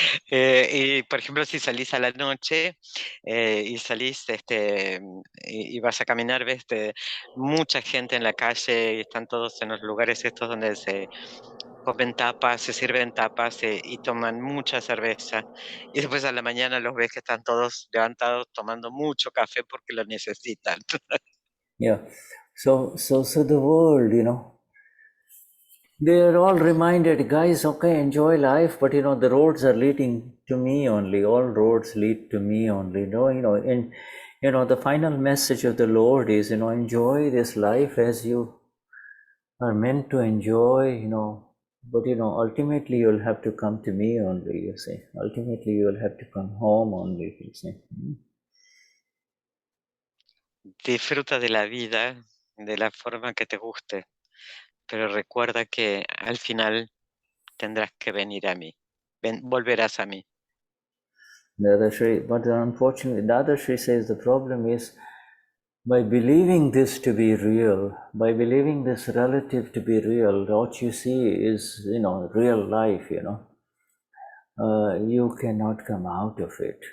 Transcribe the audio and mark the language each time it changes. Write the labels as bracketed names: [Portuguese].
[Spanish] Y por ejemplo, si salís a la noche y salís y vas a caminar, ves mucha gente en la calle y están todos en los lugares estos donde se comen tapas, se sirven tapas y toman mucha cerveza. Y después a la mañana los ves que están todos levantados tomando mucho café porque lo necesitan. [English] Yeah. So the world, they're all reminded, guys, okay, enjoy life, but the roads are leading to me only. All roads lead to me only. No, and the final message of the Lord is, enjoy this life as you are meant to enjoy, but ultimately you'll have to come to me only, you say. Ultimately you'll have to come home only, you say. [Spanish] Disfruta de la vida de la forma que te guste, pero recuerda que al final tendrás que venir a mí, volverás a mí. [English] Dadashri, but unfortunately, Dadashri says the problem is by believing this to be real, by believing this relative to be real, what you see is, real life, you cannot come out of it.